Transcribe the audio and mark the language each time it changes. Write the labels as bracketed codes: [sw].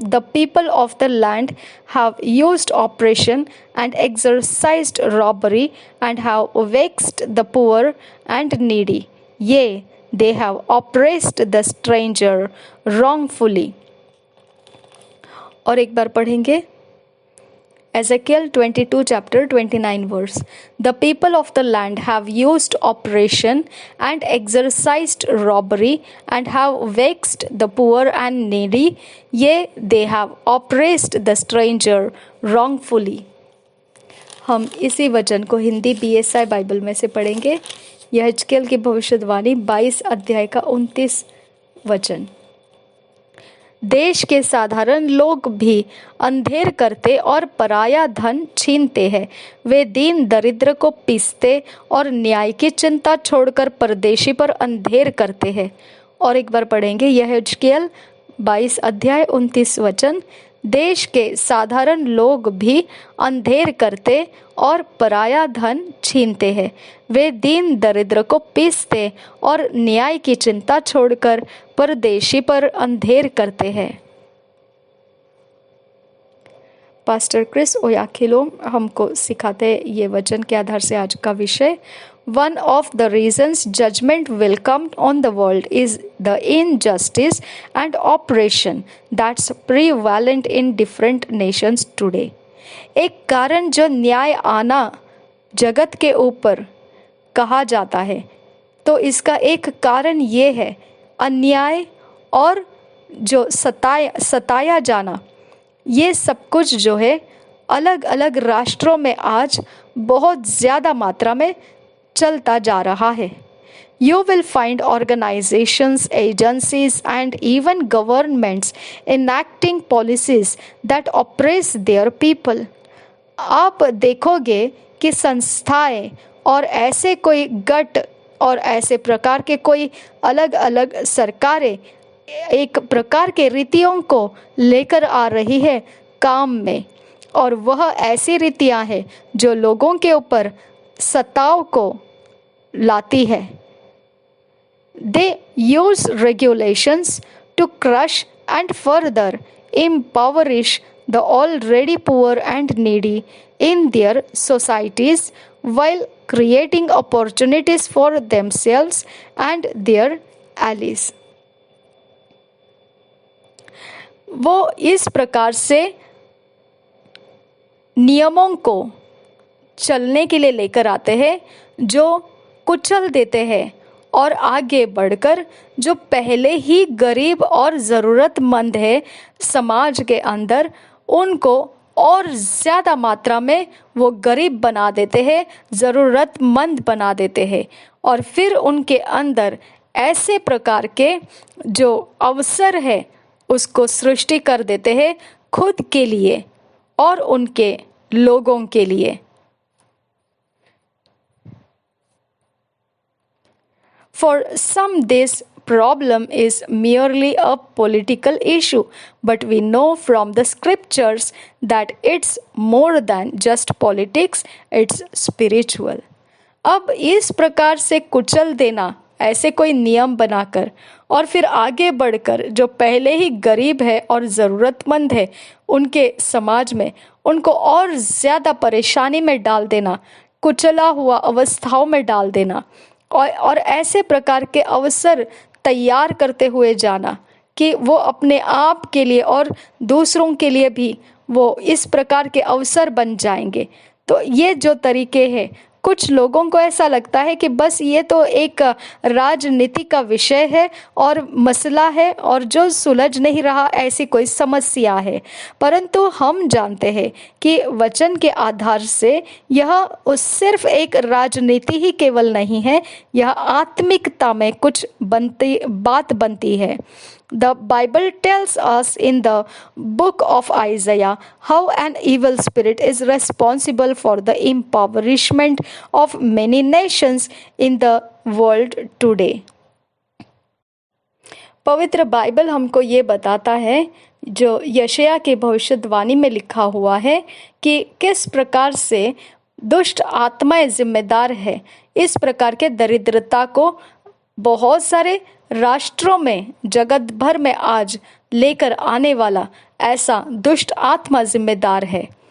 [en] The people of the land have used oppression and exercised robbery and have vexed the poor and needy, yea they have oppressed the stranger wrongfully। [hi] और एक बार पढ़ेंगे Ezekiel 22 chapter 29 verse. [en] The people of the land have used oppression and exercised robbery and have vexed the poor and needy, yea, they have oppressed the stranger wrongfully। [hi] हम इसी वचन को Hindi BSI Bible में से पढ़ेंगे। यहेजकेल की भविष्यवाणी 22 अध्याय का 29 वचन। देश के साधारण लोग भी अंधेर करते और पराया धन छीनते हैं। वे दीन दरिद्र को पीसते और न्याय की चिंता छोड़कर परदेशी पर अंधेर करते हैं। और एक बार पढ़ेंगे यहेजकेल 22 अध्याय 29 वचन। देश के साधारण लोग भी अंधेर करते और पराया धन छीनते हैं। वे दीन दरिद्र को पीसते और न्याय की चिंता छोड़कर परदेशी पर अंधेर करते हैं। पास्टर क्रिस ओयाखिलोम हमको सिखाते ये वचन के आधार से आज का विषय। [en] One of the reasons judgment will come on the world is the injustice and oppression that's prevalent in different nations today। [hi] एक कारण जो न्याय आना जगत के ऊपर कहा जाता है, तो इसका एक कारण ये है अन्याय और जो सताया जाना। ये सब कुछ जो है अलग अलग राष्ट्रों में आज बहुत ज़्यादा मात्रा में चलता जा रहा है। [en] You will find organizations, agencies and even governments enacting policies that oppress their people। [hi] आप देखोगे कि संस्थाएं और ऐसे कोई गट और ऐसे प्रकार के कोई अलग अलग सरकारें एक प्रकार के रीतियों को लेकर आ रही है काम में, और वह ऐसी रीतियां हैं जो लोगों के ऊपर सताव को लाती है। [en] They use regulations to crush and further impoverish the already poor and needy in their societies while creating opportunities for themselves and their allies। [hi] वो इस प्रकार से नियमों को चलने के लिए लेकर आते हैं जो कुचल देते हैं और आगे बढ़कर जो पहले ही गरीब और ज़रूरतमंद है समाज के अंदर, उनको और ज़्यादा मात्रा में वो गरीब बना देते हैं, ज़रूरतमंद बना देते हैं, और फिर उनके अंदर ऐसे प्रकार के जो अवसर है उसको सृष्टि कर देते हैं खुद के लिए और उनके लोगों के लिए। [en] For some, this problem is merely a political issue, but we know from the scriptures that it's more than just politics, it's spiritual। [hi] अब इस प्रकार से कुचल देना, ऐसे कोई नियम बनाकर और फिर आगे बढ़कर जो पहले ही गरीब है और ज़रूरतमंद है उनके समाज में, उनको और ज़्यादा परेशानी में डाल देना, कुचला हुआ अवस्थाओं में डाल देना और ऐसे प्रकार के अवसर तैयार करते हुए जाना कि वो अपने आप के लिए और दूसरों के लिए भी वो इस प्रकार के अवसर बन जाएंगे। तो ये जो तरीके हैं, कुछ लोगों को ऐसा लगता है कि बस ये तो एक राजनीति का विषय है और मसला है और जो सुलझ नहीं रहा, ऐसी कोई समस्या है। परंतु हम जानते हैं कि वचन के आधार से यह उस सिर्फ एक राजनीति ही केवल नहीं है, यह आत्मिकता में कुछ बात बनती है। [en] The Bible tells us in the book of Isaiah how an evil spirit is responsible for the impoverishment of many nations in the world today. [hi] पवित्र बाइबल हमको ये बताता है, जो यशायाह की भविष्यवाणी में लिखा हुआ है, कि किस प्रकार से दुष्ट आत्माएं जिम्मेदार है इस प्रकार के दरिद्रता को बहुत सारे राष्ट्रों में, जगत भर में आज लेकर आने वाला ऐसा दुष्ट आत्मा जिम्मेदार है।